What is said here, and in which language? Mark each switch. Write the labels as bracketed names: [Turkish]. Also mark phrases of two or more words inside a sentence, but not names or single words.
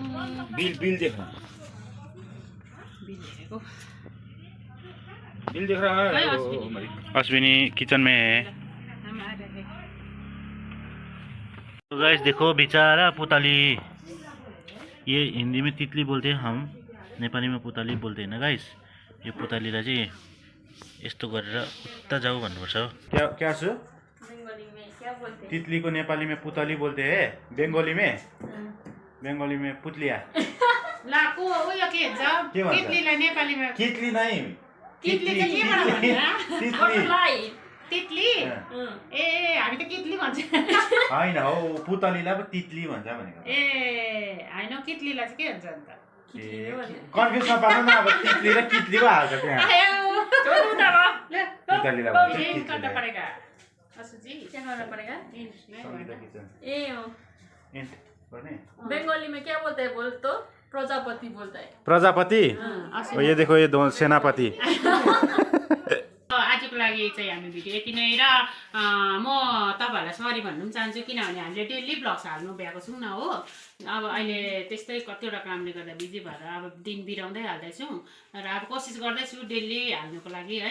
[Hindi] बिल देखो। बिल देख रहा है। अश्विनी किचन में है। हम आ रहे हैं। तो गाइस देखो बेचारा पुताली, ये हिंदी में तितली बोलते हैं, हम नेपाली में पुताली बोलते हैं ना गाइस। [Nepali] यो पुतालीलाई चाहिँ यस्तो गरेर उता जाऊ भन्नुपर्छ। [Hindi] क्या छु? तितली को नेपाली में पुतली बोलते हैं, बंगाली में पुतलिया। [Nepali] ला को उयो के भन्छ? तितलीलाई नेपालीमा [Hindi] कितली नहीं, [Nepali] तितली चाहिँ के भन्छ? तितली? ए हामी त कितली भन्छ। हैन हो पुतलीलाई पो तितली भन्छ भनेको। ए हैन कितलीलाई चाहिँ के भन्छ अन्त? कन्फ्युज नपार्नु न, अब तितली र कितली पो हाल्छ त्यहाँ। छोड्नु त भयो। ल पुतलीलाई भन्छ इन कितली। [Hindi] करना पड़ेगा असुजी, क्या करना पड़ेगा? संगीता किचन [Nepali] ए हो एंड गर्ने। [Hindi] बंगाली में क्या बोलते हैं बोल तो? प्रजापति बोलता है। प्रजापति। और ये देखो ये दो सेनापति। [Nepali] आजको लागि चाहिँ हामी भिडियो यति नै र म तपाईहरुलाई सरी भन्नु पनि चाहन्छु किनभने हामीले [English] daily vlogs [Nepali] हाल्नु भ्याएको छौँ न हो। अब अहिले त्यस्तै कतिवटा कामले गर्दा बिजी भएर अब दिन बिराउँदै हाल्दैछौँ र अब कोसिस गर्दैछु डेली हाल्नुको लागि है।